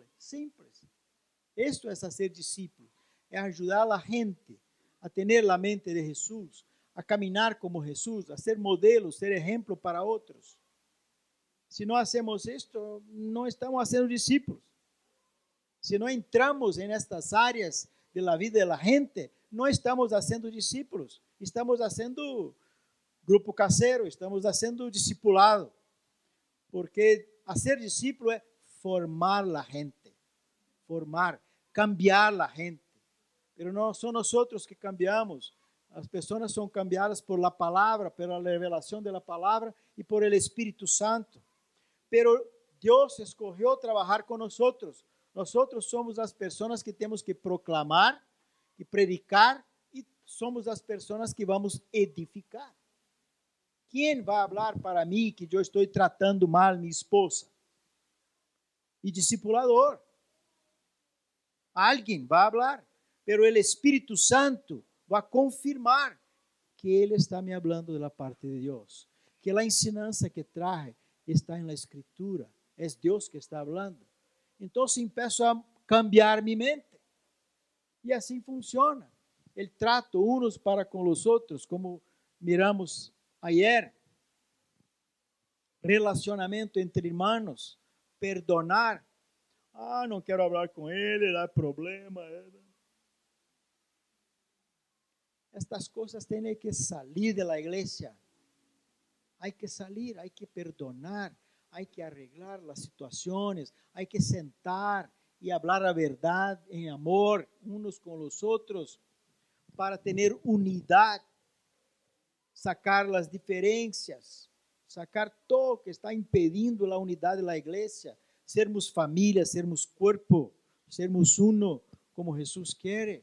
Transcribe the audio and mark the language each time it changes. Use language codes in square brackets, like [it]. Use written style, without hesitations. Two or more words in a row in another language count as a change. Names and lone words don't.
[pt] Isto é ser discípulo, é ajudar a gente a ter a mente de Jesus, a caminhar como Jesus, a ser modelo, ser exemplo para outros. Se não hacemos isto, não estamos sendo discípulos. Se não entramos em estas áreas [es] de la vida de la gente, [pt] não estamos sendo discípulos. Estamos sendo grupo caseiro, estamos sendo discipulado. Porque ser discípulo é formar a gente, cambiar a gente. Pero não são nós que cambiamos. As pessoas são cambiadas [es] por la [pt] palavra, pela revelação da palavra e [es] por el [pt] Espírito Santo. Pero Deus escolheu trabalhar com nós. Nós somos as pessoas que temos que proclamar e predicar, e somos as pessoas que vamos edificar. Quem vai falar para mim que eu estou tratando mal minha esposa? E discipulador. Alguém vai falar, pero o Espírito Santo vai confirmar que ele está me falando da parte de Deus, que a ensinança que traje está na Escritura, é Deus que está falando. Então, [es] empiezo a cambiar [pt] minha mente, e assim funciona. [es] El trato unos para [pt] com os outros, [es] como miramos ayer, [pt] relacionamento entre irmãos, perdonar. Não quero falar com ele, dá problema. Estas coisas têm que sair da igreja. Há que sair, há que perdonar, há que arreglar as situações, há que sentar e falar a verdade em amor uns com os outros, para ter unidade, sacar as diferenças, sacar todo que está impedindo a unidade da igreja, sermos família, sermos corpo, sermos uno, como Jesus quer.